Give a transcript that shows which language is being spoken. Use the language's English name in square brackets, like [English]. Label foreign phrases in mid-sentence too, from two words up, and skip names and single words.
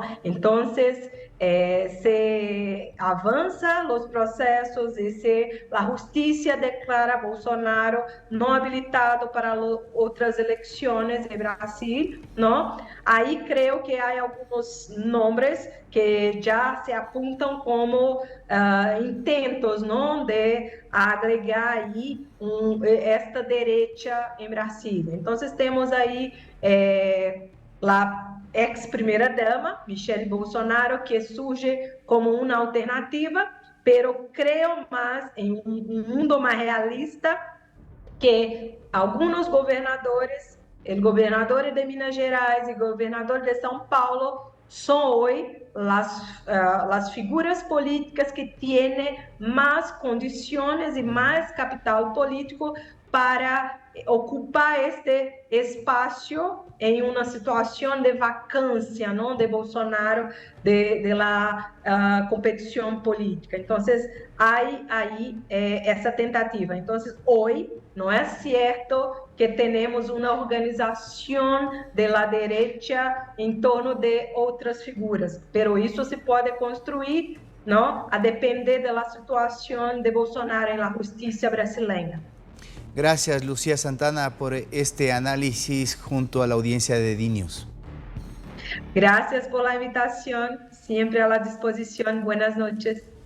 [Spanish] Entonces, se avanza los procesos y la justicia declara a Bolsonaro no habilitado para otras elecciones en Brasil, ¿no? Ahí creo que hay algunos nombres que ya se apuntan como intentos, ¿no? De agregar ahí esta derecha en Brasil. Entonces, [Portuguese] temos aí a ex-primeira-dama, Michelle Bolsonaro, que surge como uma alternativa, [Spanish] pero creo mais [Portuguese] em um mundo mais realista, que alguns governadores, o governador de Minas Gerais e o governador de São Paulo, são hoje as figuras políticas que têm mais condições e mais capital político para ocupar este espaço em uma situação de vacância, não, de Bolsonaro, [Spanish] de la [Portuguese] competição política. Então, há aí essa tentativa. Então, hoje não é certo que temos uma organização [Spanish] de la derecha [Portuguese] em torno de outras figuras, pero isso se pode construir, não, a depender da situação de Bolsonaro na justiça brasileira. [Spanish] Gracias, Lucía Santana, por este análisis junto a la audiencia de DNews. Gracias por la invitación, siempre a la disposición. Buenas noches.